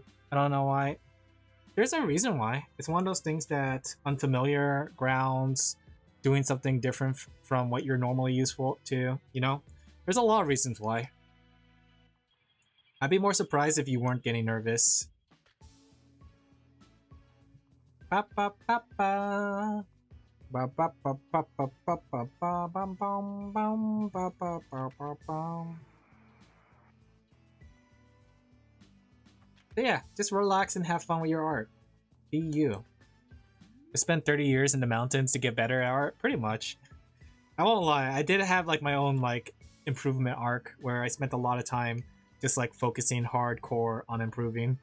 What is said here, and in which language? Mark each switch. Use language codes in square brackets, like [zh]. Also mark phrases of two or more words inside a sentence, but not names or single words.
[en] I don't know why. There's a reason why. It's one of those things that unfamiliar grounds, doing something different from what you're normally useful to, There's a lot of reasons why. I'd be more surprised if you weren't getting nervous. Ba ba ba ba. Ba ba ba ba ba ba ba ba bum bum bum ba ba ba ba bum. But yeah, just relax and have fun with your art. Be you. I spent 30 years in the mountains to get better at art, pretty much. I won't lie, I did have like my own like improvement arc where I spent a lot of time just like focusing hardcore on improving.